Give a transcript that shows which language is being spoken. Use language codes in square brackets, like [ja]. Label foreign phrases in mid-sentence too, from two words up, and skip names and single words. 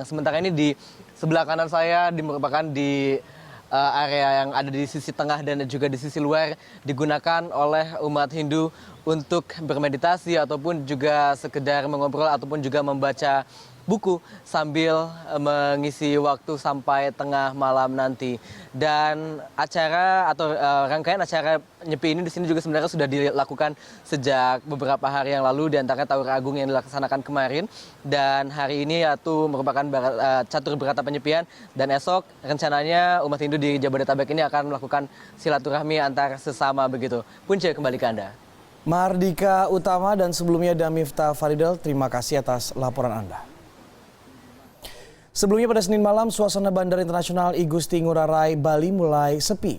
[id] Sementara ini di sebelah kanan saya merupakan di area yang ada di sisi tengah dan juga di sisi luar, digunakan oleh umat Hindu untuk bermeditasi ataupun juga sekedar mengobrol ataupun juga membaca buku sambil mengisi waktu sampai tengah malam nanti. Dan acara atau rangkaian acara nyepi ini di sini juga sebenarnya sudah dilakukan sejak beberapa hari yang lalu, di antaranya Taur Agung yang dilaksanakan kemarin, dan hari ini yaitu merupakan catur berata penyepian, dan esok rencananya umat Hindu di Jabodetabek ini akan melakukan silaturahmi antar sesama begitu. Punca, kembali ke Anda. Mardika Utama dan sebelumnya Damifta Faridel, terima kasih atas laporan Anda. Sebelumnya pada Senin malam, suasana Bandara Internasional I Gusti Ngurah Rai Bali mulai sepi.